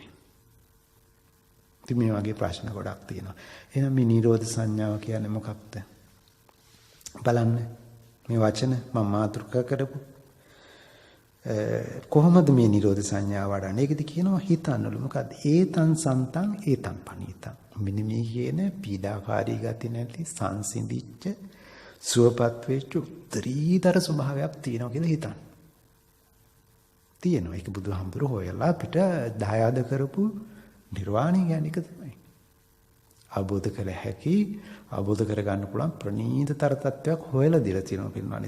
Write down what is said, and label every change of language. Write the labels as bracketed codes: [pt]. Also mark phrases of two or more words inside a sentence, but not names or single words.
[si] ඉතින් මේ වගේ ප්‍රශ්න ගොඩක් තියෙනවා. එහෙනම් මේ නිරෝධ සංඥාව කියන්නේ මොකක්ද? බලන්න මේ වචන මම මාතෘකා කරපු කොහොමද මේ නිරෝධ සංඥාව වඩන්නේ? ඒකද කියනවා හිතන්නලු. මොකද්ද? [pi] ඒතං සන්තං ඒතං පනීතං. [si] මෙන්න මේ කියන පීඩාකාරී ගති නැති සංසිඳිච්ච සුවපත් වෙච්ච උත්තරීතර ස්වභාවයක් තියෙනවා කියලා හිතන්න. තියෙනවා. ඒක බුදුහාමුදුරු හොයලා අපිට දායාද කරපු නිර්වාණය කියන්නේ ඒක තමයි. අවබෝධ කළ හැකි, අවබෝධ කරගන්න පුළුවන් ප්‍රණීතතර තත්වයක් හොයලා දීලා තියෙනවා පින්වත්නි.